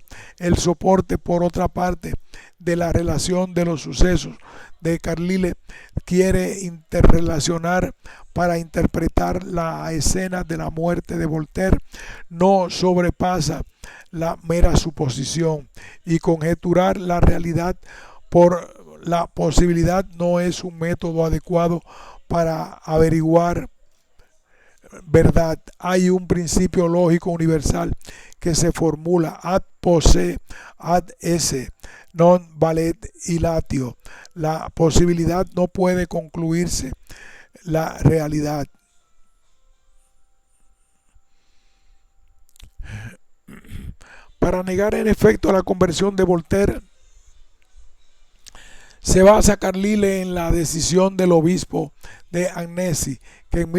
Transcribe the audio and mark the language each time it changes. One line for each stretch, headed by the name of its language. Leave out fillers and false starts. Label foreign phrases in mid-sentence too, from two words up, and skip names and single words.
Spanish: El soporte, por otra parte, de la relación de los sucesos de Carlyle quiere interrelacionar para interpretar la escena de la muerte de Voltaire, no sobrepasa la mera suposición y conjeturar la realidad por La posibilidad no es un método adecuado para averiguar verdad. Hay un principio lógico universal que se formula
Latin: ad posse ad esse non valet illatio.
Spanish: La posibilidad no puede concluirse la realidad. Para negar en efecto la conversión de Voltaire, se basa Carlyle en la decisión del obispo de Annecy, que en